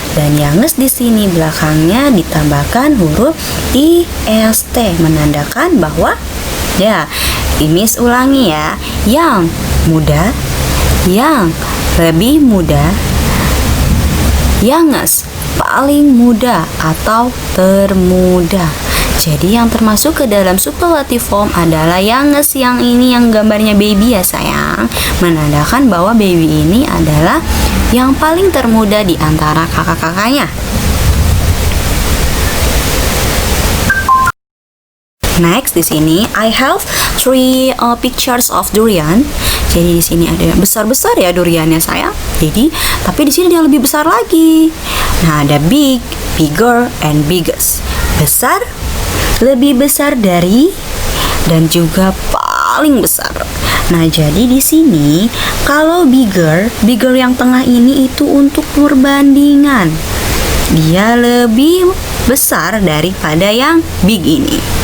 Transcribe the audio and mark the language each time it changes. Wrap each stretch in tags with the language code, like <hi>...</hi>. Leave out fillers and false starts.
<id>Dan youngest di sini belakangnya ditambahkan huruf ist, menandakan bahwa Miss ulangi ya, yang muda, yang lebih muda, youngest paling muda atau termuda. Jadi yang termasuk ke dalam superlative form adalah youngest, yang ini yang gambarnya baby ya sayang, menandakan bahwa baby ini adalah yang paling termuda di antara kakak-kakaknya.</id> <en>Next</en> <id>di sini</id> <en>I have 3 pictures of durian.</en> <id>Jadi di sini ada besar-besar ya duriannya sayang. Tapi di sini ada yang lebih besar lagi. Nah, ada</id> <en>big, bigger, and biggest.</en> <id>Besar, lebih besar dari, dan juga paling besar. Nah, jadi di sini kalau bigger yang tengah ini itu untuk perbandingan. Dia lebih besar daripada yang big ini.</id>